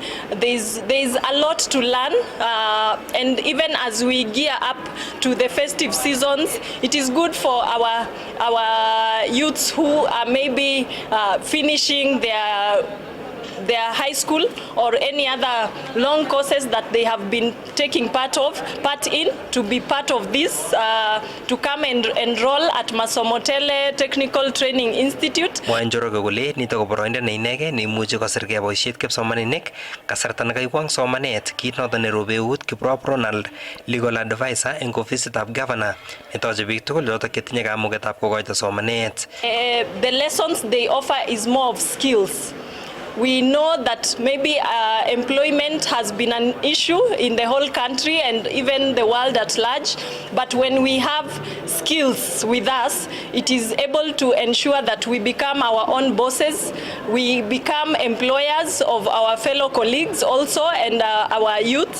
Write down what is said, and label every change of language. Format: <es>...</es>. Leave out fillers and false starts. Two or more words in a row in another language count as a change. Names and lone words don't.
<en>There's a lot to learn, and even as we gear up to the festive seasons, it is good for our youths who are maybe finishing their high school or any other long courses that they have been taking part in, to be part of this, to come and enroll at Masomotele Technical Training Institute.</en> <kln>Mwanjoroge kole nito ko boroindo ne inege neimuchi kosirgei boisiet kipsomaninik kasarta nekaikwang somanet kit noto nerobe eut Kiprop Ronald,</kln> <en>legal advisor</en> <kln>eng ofisitab governor netoche biik tugul yotok chetinye kamugetab kokoito somanet.</kln> <en>The lessons they offer is more of skills. We know that maybe employment has been an issue in the whole country and even the world at large, but when we have skills with us, it is able to ensure that we become our own bosses, we become employers of our fellow colleagues also and our youth.</en>